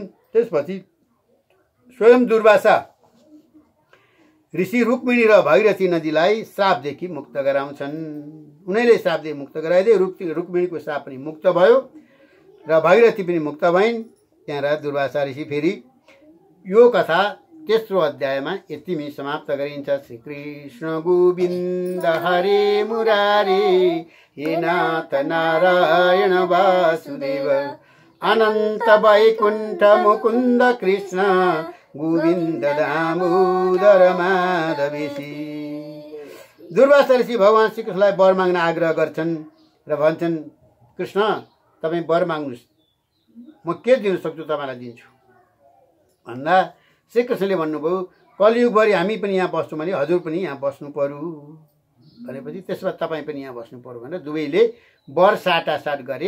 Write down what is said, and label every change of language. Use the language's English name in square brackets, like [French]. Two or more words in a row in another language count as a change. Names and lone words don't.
[Nepali] त्यसपछि स्वयं दुर्वासा ऋषि रुक्मिणी र भगीरथी नदीलाई श्रापदेखि मुक्त गराउँछन्। उनीहरूले श्रापदेखि मुक्त गराइदिए रुक्मिणीको श्राप पनि मुक्त भयो र भगीरथी पनि मुक्त भइन्। त्यहाँबाट दुर्वासा ऋषि फेरि यो कथा तेस्रो अध्यायमा यतिमै समाप्त गरिन्छ। [Sanskrit] श्री कृष्ण गोविन्द हरे मुरारी हे नाथ नारायण वासुदेव अनन्त वैकुण्ठ मुकुन्द कृष्ण गोविन्द दामोदर माधवेशी। [Nepali] दुर्वासा ऋषि भगवान श्रीकृष्णलाई वर माग्न आग्रह गर्छन् र भन्छन् कृष्ण तपाईँ वर माग्नुहोस् म के दिन सक्छु तपाईँलाई दिन्छु भन्दा श्रीकृष्णले भन्नुभयो कलियुगभरि हामी पनि यहाँ बस्छौँ भने हजुर पनि यहाँ बस्नु पर्यो भनेपछि त्यसमा तपाईँ पनि यहाँ बस्नु पर्यो भनेर दुवैले वर साटासाट गरे।